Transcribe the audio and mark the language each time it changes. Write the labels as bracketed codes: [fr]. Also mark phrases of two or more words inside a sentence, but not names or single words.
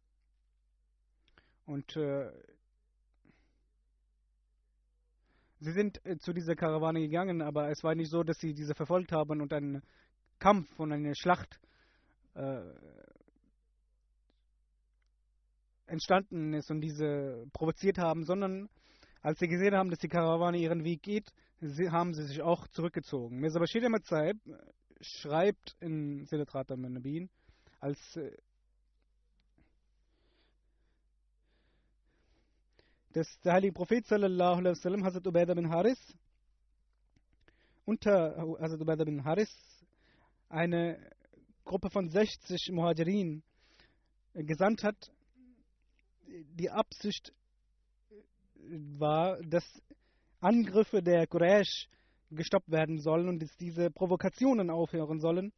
[de] Und sie sind zu dieser Karawane gegangen, aber es war nicht so, dass sie diese verfolgt haben und einen Kampf und eine Schlacht entstanden ist und diese provoziert haben, sondern als sie gesehen haben, dass die Karawane ihren Weg geht, haben sie sich auch zurückgezogen. Mirza Bashir Ahmad Sahib schreibt in Silat al-Nabin, als dass der heilige Prophet [ar] صلى الله عليه وسلم [de] Hazrat Ubaidah bin Haris unter Hazrat Ubaidah bin Haris eine Gruppe von 60 Muhajirin gesandt hat. Die Absicht war, dass Angriffe der Quraysh gestoppt werden sollen und dass diese Provokationen aufhören sollen.